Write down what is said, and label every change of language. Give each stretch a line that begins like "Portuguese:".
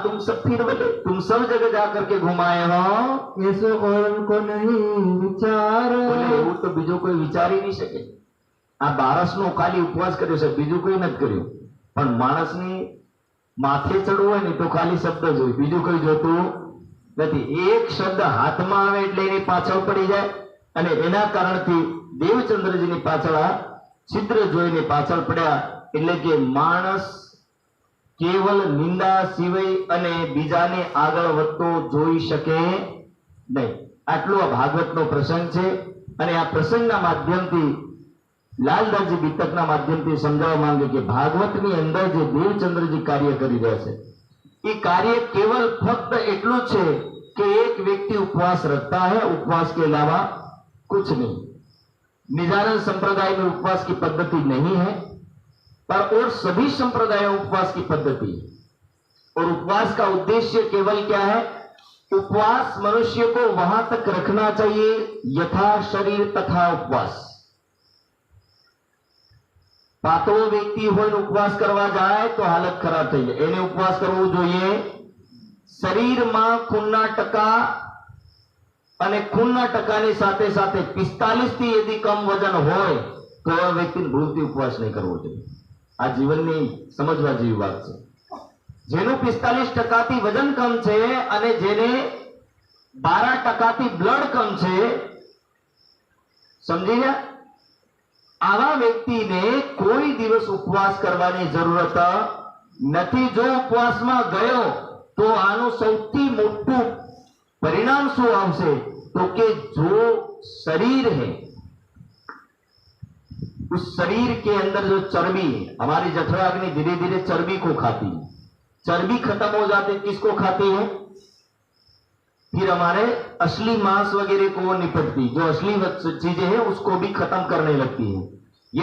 Hindi: तुम सब फिर बोले, तुम सब जगह जा करके घुमाए हो। ऐसो और को नहीं विचार बोले
Gujarati: એવું તો બીજો કોઈ વિચારી નહીં શકે। આ બારસનો ખાલી ઉપવાસ કર્યો છે, બીજું કોઈ નથી કર્યું। પણ માણસની માથે ચડવું હોય ને તો ખાલી શબ્દ જોઈ, બીજું કોઈ જોતું નથી। એક શબ્દ હાથમાં આવે એટલે એની પાછળ પડી જાય અને એના કારણથી દેવચંદ્રજીની પાછળ આ છિદ્ર જોઈને પાછળ પડ્યા। એટલે કે માણસ કેવલ નિંદા સિવાય અને બીજાને આગળ વધતો જોઈ શકે નહીં। આટલો આ ભાગવતનો પ્રસંગ છે અને આ પ્રસંગના માધ્યમથી લાલદાસજી બીતકના માધ્યમથી સમજાવવા માંગે કે ભાગવતની અંદર જે દેવચંદ્રજી કાર્ય કરી રહ્યા છે એ કાર્ય केवल फक्त એટલું છે
Hindi: कि एक व्यक्ति उपवास रखता है, उपवास के अलावा कुछ नहीं। निजानंद संप्रदाय में उपवास की पद्धति नहीं है, पर और सभी संप्रदायों में उपवास की पद्धति है। और उपवास का उद्देश्य केवल क्या है? उपवास मनुष्य को वहां तक रखना चाहिए यथा शरीर तथा उपवास।
Gujarati: पातળો વ્યક્તિ હોય ઉપવાસ કરવા જાય તો હાલત ખરાબ થઈ જાય, એને ઉપવાસ કરવો જોઈએ। શરીરમાં ખૂનના ટકા અને ખૂનના ટકાની સાથે સાથે 45 થી यदि कम वजन હોય તો આ વ્યક્તિને ભૂલથી ઉપવાસ નહીં કરવો જોઈએ। આ જીવનની સમજવા જેવી વાત છે। જેનું 45% થી વજન કમ છે અને જેને 12% થી બ્લડ કમ છે, સમજી ગયા? આવા વ્યક્તિને કોઈ દિવસ ઉપવાસ કરવાની જરૂરત નથી। જો ઉપવાસમાં ગયો તો આનું સૌથી મોટું પરિણામ શું આવશે? તો કે
Hindi: जो शरीर है उस शरीर के अंदर जो चर्बी है, हमारी जठराग्नि धीरे धीरे चर्बी को खाती है। चर्बी खत्म हो जाती है, किसको खाती है? फिर हमारे असली मांस वगैरह को वो निपटती, जो असली चीजें हैं उसको भी खत्म करने लगती है।